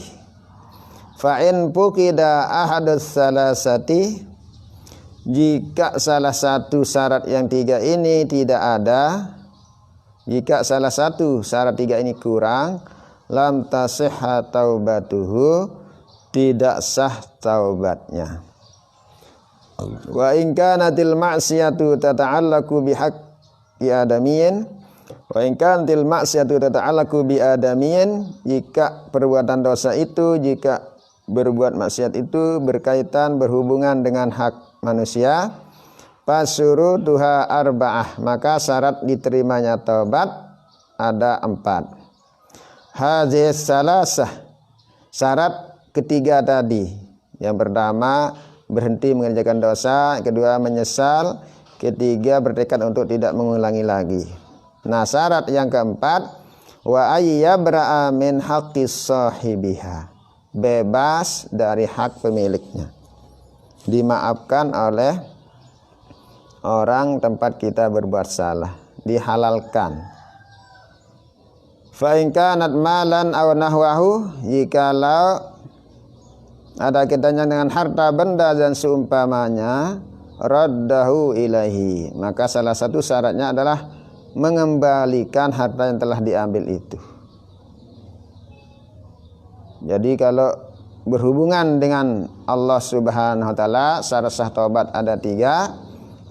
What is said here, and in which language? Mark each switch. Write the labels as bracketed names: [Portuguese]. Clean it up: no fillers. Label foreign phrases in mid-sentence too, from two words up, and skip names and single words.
[Arabic] فإن فقد أحد الثلاثة, [Indonesian] jika salah satu syarat yang 3 ini tidak ada, jika salah satu syarat 3 ini kurang, [Arabic] لم تصح توبته, [Indonesian] tidak sah taubatnya. [Arabic] وإن كانت المعصية تتعلق بحق آدمي، وإن كانت المعصية تتعلق بآدمي, [Indonesian] jika perbuatan dosa itu, jika berbuat maksiat itu berkaitan, berhubungan dengan hak manusia, [Arabic] فشروطها أربعة, [Indonesian] maka syarat diterimanya taubat ada 4. [Arabic] هذه الثلاثة, [Indonesian] syarat ketiga tadi. Yang pertama, berhenti mengerjakan dosa. Kedua, menyesal. Ketiga, bertekad untuk tidak mengulangi lagi. Nah, syarat yang keempat, [Arabic] وأن يبرأ من حق صاحبها, [Indonesian] bebas dari hak pemiliknya, dimaafkan oleh orang tempat kita berbuat salah, dihalalkan. [Arabic] فإن كانت مالا أو نحوه, [Indonesian] jikalau ada kaitannya dengan harta benda dan seumpamanya, [Arabic] رده إليه, [Indonesian] maka salah satu syaratnya adalah mengembalikan harta yang telah diambil itu. Jadi kalau berhubungan dengan Allah [Arabic] سبحانه وتعالى, [Indonesian] syarat sah taubat ada 3.